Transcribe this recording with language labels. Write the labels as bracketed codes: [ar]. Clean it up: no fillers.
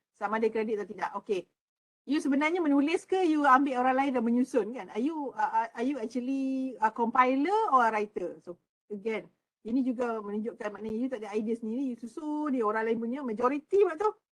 [ms] Sama ada kredit atau tidak. Okay. You sebenarnya menulis ke you ambil orang lain dan menyusun kan? [en] Are you actually a compiler or a writer? [ms] So again, ini juga menunjukkan maknanya you tak ada idea sendiri, you susun dia orang lain punya majoriti waktu tu.